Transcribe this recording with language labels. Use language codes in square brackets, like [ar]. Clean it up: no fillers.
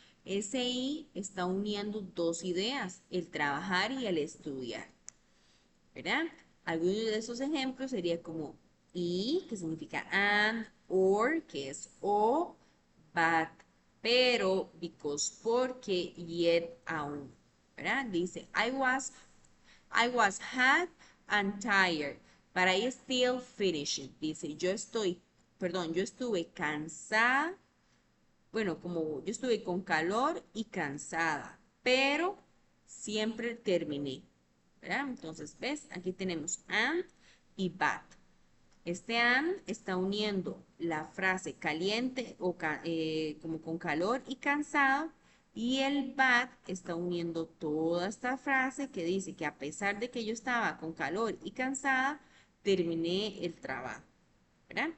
[es] Ese y está uniendo dos ideas, el trabajar y el estudiar, ¿verdad? Algunos de esos ejemplos sería como y, que significa and, or, que es o, but, pero, because, porque, yet, aún, ¿verdad? [en] Dice, I was hot and tired, but I still finished. [es] Dice, yo estuve cansada, bueno, como yo estuve con calor y cansada, pero siempre terminé, ¿verdad? Entonces, ¿ves? Aquí tenemos and y but. Este and está uniendo la frase caliente o como con calor y cansado, y el but está uniendo toda esta frase que dice que a pesar de que yo estaba con calor y cansada, terminé el trabajo, ¿verdad?